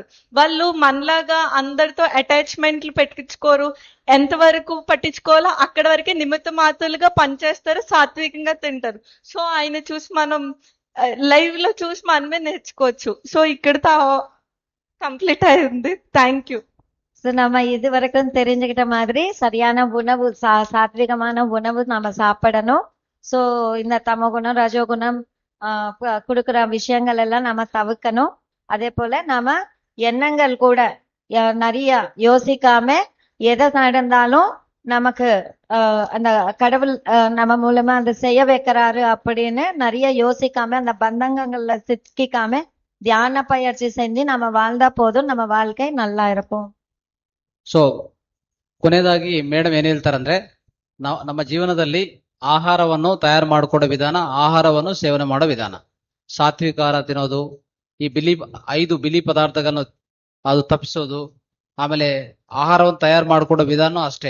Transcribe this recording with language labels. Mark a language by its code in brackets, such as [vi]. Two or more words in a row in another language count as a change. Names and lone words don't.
[te] వాళ్ళు మనలాగా అందరితో అటాచ్మెంట్లు పెట్టించుకోరు, ఎంతవరకు పట్టించుకోవాలో అక్కడ వరకే నిమిత్త మాత్రులుగా పనిచేస్తారు, సాత్వికంగా తింటారు. సో ఆయన చూసి మనం లైవ్ లో చూసి మనమే నేర్చుకోవచ్చు. సో ఇక్కడతో కంప్లీట్ అయింది. [en] Thank you. [ta] ஸோ நம்ம இது வரைக்கும் தெரிஞ்சுக்கிட்ட மாதிரி சரியான உணவு, சாத்விகமான உணவு நம்ம சாப்பிடணும். ஸோ இந்த தமோகுணம் ரஜோகுணம் கொடுக்குற விஷயங்கள் எல்லாம் நம்ம தவிர்க்கணும். அதே போல நாம எண்ணங்கள் கூட நிறைய யோசிக்காம எதை நடந்தாலும் நமக்கு அந்த கடவுள் நம்ம மூலமா அந்த செய்ய வைக்கிறாரு அப்படின்னு நிறைய யோசிக்காம அந்த பந்தங்கங்கள்ல சிக்கிக்காம தியான பயிற்சி செஞ்சு நம்ம வாழ்ந்தா போதும், நம்ம வாழ்க்கை நல்லா இருக்கும். [kn] ಸೊ ಕೊನೆಯದಾಗಿ ಮೇಡಮ್ ಏನ್ ಹೇಳ್ತಾರಂದ್ರೆ, ನಾವು ನಮ್ಮ ಜೀವನದಲ್ಲಿ ಆಹಾರವನ್ನು ತಯಾರು ಮಾಡಿಕೊಡೋ ವಿಧಾನ, ಆಹಾರವನ್ನು ಸೇವನೆ ಮಾಡೋ ವಿಧಾನ, ಸಾತ್ವಿಕ ಆಹಾರ ತಿನ್ನೋದು, ಈ 5 ಬಿಳಿ ಪದಾರ್ಥಗಳನ್ನು ಅದು ತಪ್ಪಿಸೋದು, ಆಮೇಲೆ ಆಹಾರವನ್ನು ತಯಾರು ಮಾಡಿಕೊಡೋ ವಿಧಾನ ಅಷ್ಟೇ.